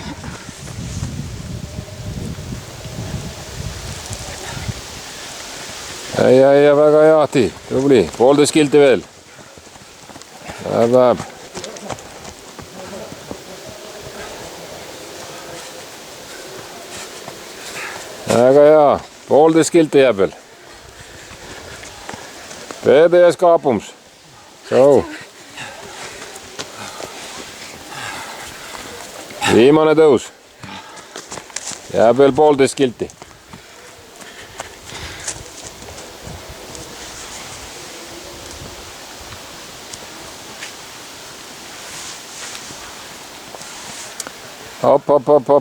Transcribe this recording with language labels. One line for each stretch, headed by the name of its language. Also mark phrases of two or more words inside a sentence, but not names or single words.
Estonian: Heia, väga hea Ahti, tubli, 1,5 kilti veel. Läheb. Väga hea, 1,5 kilti jääb veel.
Latvian: Pēdējais kāpums.
Estonian: So. Viimane tõus. Jääb veel 1,5 kilti. Hopp.